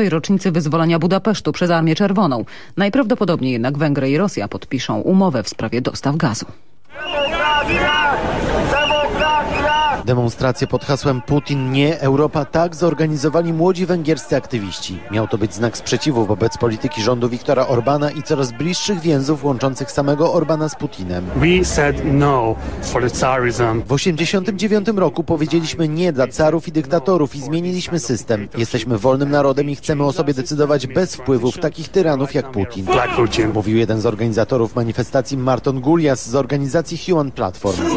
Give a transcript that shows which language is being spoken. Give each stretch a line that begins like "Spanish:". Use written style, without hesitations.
Polish: rocznicy wyzwolenia Budapesztu przez Armię Czerwoną. Najprawdopodobniej jednak Węgry i Rosja podpiszą umowę w sprawie dostaw gazu. Demonstrację pod hasłem Putin nie, Europa tak zorganizowali młodzi węgierscy aktywiści. Miał to być znak sprzeciwu wobec polityki rządu Viktora Orbana i coraz bliższych więzów łączących samego Orbana z Putinem.
English: We said no for the tsarism.
Polish: W 89 roku powiedzieliśmy nie dla carów i dyktatorów i zmieniliśmy system. Jesteśmy wolnym narodem i chcemy o sobie decydować bez wpływów takich tyranów jak Putin.
English: Black Putin.
Polish: Mówił jeden z organizatorów manifestacji Marton Gulyas z organizacji Human Platform.